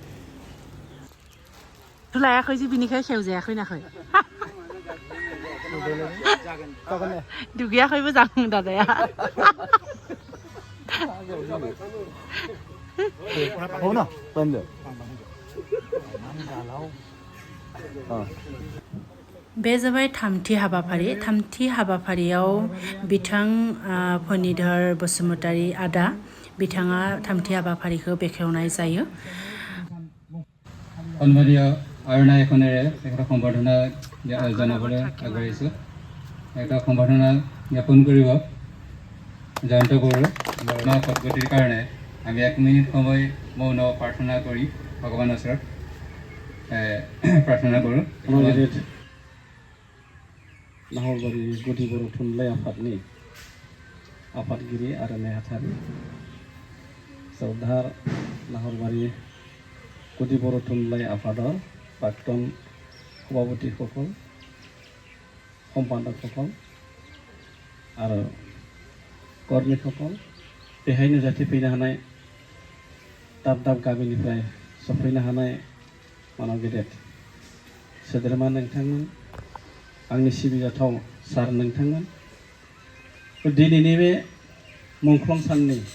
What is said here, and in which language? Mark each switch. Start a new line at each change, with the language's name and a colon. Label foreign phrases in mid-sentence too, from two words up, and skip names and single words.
Bodo: लायाखै जे बिनिखाय खेवजायाखै नाखै दुगैयाखैबो जागोन दादाया बे जाबाय थामथि हाबाफारियाव बिथां फणिधर बसुमतारी आदा बिथाङा थामथि हाबाफारिखौ बेखेवनाय जायो
Assamese: সন্মানীয় আৰণাইখনেৰে এটা সম্বৰ্ধনা জনাবলৈ আগবাঢ়িছোঁ এটা সম্বৰ্ধনা জ্ঞাপন কৰিব জয়ন্ত বড়ো সদ্গতিৰ কাৰণে আমি 1 মিনিট সময় মৌন প্ৰাৰ্থনা কৰি ভগৱানৰ ওচৰত প্ৰাৰ্থনা কৰোঁ
Bodo: नाहरबारि गुदि बर' थुनलाइ आफादनि आफादगिरि आरो नेहाथारि श्रद्धार नाहरबारि गुदि बर' थुनलाइ आफादर प्राक्तन सभापतिসকল सम्पादकসকল आरो कर्मिकসকल बेहाय नुजाथिफैनो हानाय दाब दाब गामिनिफ्राय सफैनो हानाय मानव गेदेर सोद्रोमा नोंथांमोन आंनि सिबिजाथाव सार नोंथांमोन दिनैनि बे मुंख्लं साननि